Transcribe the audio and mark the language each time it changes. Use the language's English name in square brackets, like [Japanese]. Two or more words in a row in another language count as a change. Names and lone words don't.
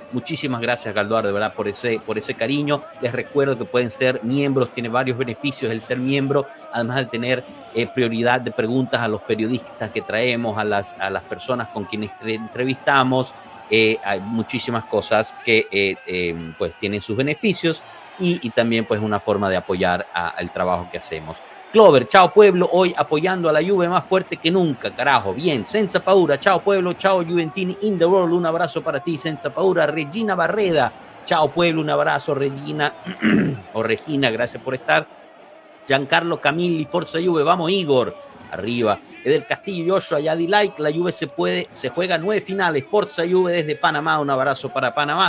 [Spanish] Muchísimas gracias, Galduar, de verdad, por ese cariño. Les recuerdo que pueden ser miembros, tiene varios beneficios el ser miembro, además de tener prioridad de preguntas a los periodistas que traemos, a las personas con quienes entrevistamos. Hay muchísimas cosas que pues tienen sus beneficios y también pues una forma de apoyar al trabajo que hacemos. Clover, chao pueblo, hoy apoyando a la Juve más fuerte que nunca, carajo, bien. [Italian] Senza paura, [Spanish] chao pueblo, chao Juventini [English] in the world, [Spanish] un abrazo para ti, [Italian] senza paura. [Spanish] Regina Barreda, chao pueblo, un abrazo Regina, o Regina, gracias por estar. Giancarlo Camilli, Forza Juve, vamos Igor, arriba. Edel Castillo, Joshua, Yadi Like, la Juve se juega 9 finales, Forza Juve desde Panamá, un abrazo para Panamá.